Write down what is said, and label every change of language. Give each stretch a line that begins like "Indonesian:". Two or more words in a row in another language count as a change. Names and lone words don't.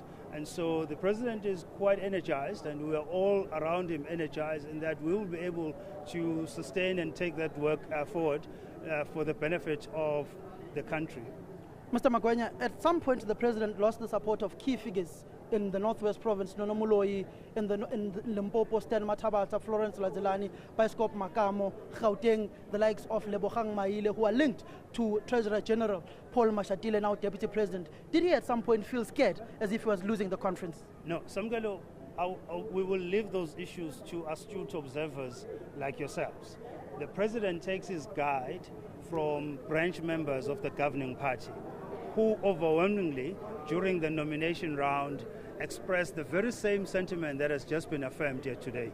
English: And so the president is quite energized, and we are all around him energized, in that we will be able to sustain and take that work forward for the benefit of the country. Mr. Magwenya, at some point the president lost the support of key figures in the Northwest Province, Nono Moloi, in Limpopo, Stan Mathabata, Florence Lazilani, Biskop Makamo, Gauteng, the likes of Lebogang Maile, who are linked to Treasurer General Paul Mashatile, now Deputy President. Did he at some point feel scared, as if he was losing the conference? No, Samgelo, we will leave those issues to astute observers like yourselves. The president takes his guide from branch members of the governing party, who overwhelmingly, during the nomination round, expressed the very same sentiment that has just been affirmed here today.